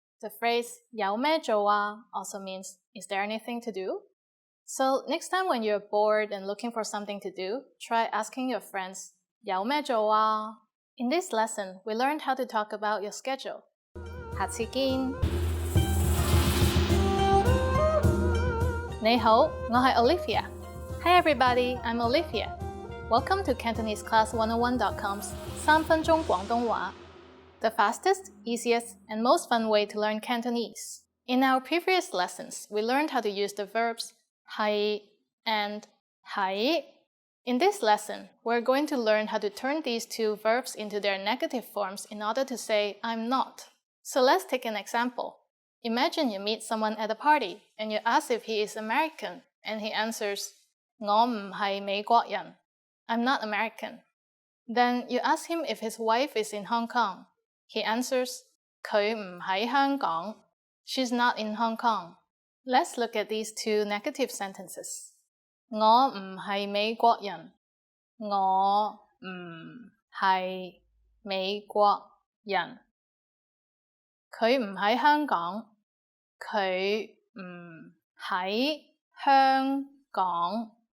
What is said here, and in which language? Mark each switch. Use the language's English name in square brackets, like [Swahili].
[English] The phrase [Cantonese] 有咩做啊 [English] also means is there anything to do? So next time when you're bored and looking for something to do, try asking your friends [Cantonese] 有咩做啊? [English] In this lesson, we learned how to talk about your schedule. [Cantonese] 下次見! 你好，我係 Olivia. [English] Hi everybody, I'm Olivia. Welcome to Cantonese Class 101.com's 3分鐘廣東話, the fastest, easiest, and most fun way to learn Cantonese. In our previous lessons, we learned how to use the verbs 係 and 係. In this lesson, we're going to learn how to turn these 2 verbs into their negative forms in order to say I'm not. So let's take an example. Imagine you meet someone at a party and you ask if he is American and he answers [Cantonese] 我唔係美國人. [English] I'm not American. Then you ask him if his wife is in Hong Kong. He answers [Cantonese] 佢唔喺香港. [English] She's not in Hong Kong. Let's look at these 2 negative sentences. [Cantonese] 我唔係美國人.我唔係美國人. 佢唔喺香港.佢唔喺香港.